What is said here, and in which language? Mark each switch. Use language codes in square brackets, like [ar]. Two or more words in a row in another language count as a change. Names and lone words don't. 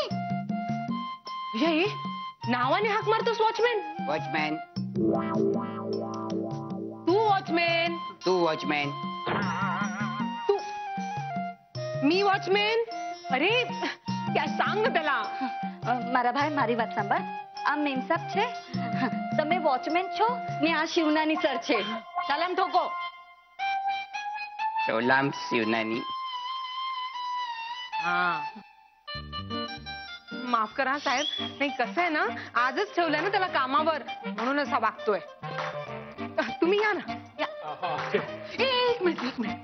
[mr] हे नावाने हाक मारतोस वॉचमॅन. वॉचमॅन. तू वॉचमॅन. तू वॉचमॅन. तू मी वॉचमॅन. अरे क्या सांग त्याला. [gu] મારા ભાઈ મારી વાત સાંભળ. આ મેમ સાહેબ છે. તમે વોચમેન છો ને આ શિવનાની સર છે. [hi] सलाम ठोको. सलाम शिवनानी. [mr] हा माफ करा साहेब. नाही कसं आहे ना आजच ठेवलंय ना त्याला कामावर म्हणून असा वागतोय. तुम्ही या ना या. एक मिनिट.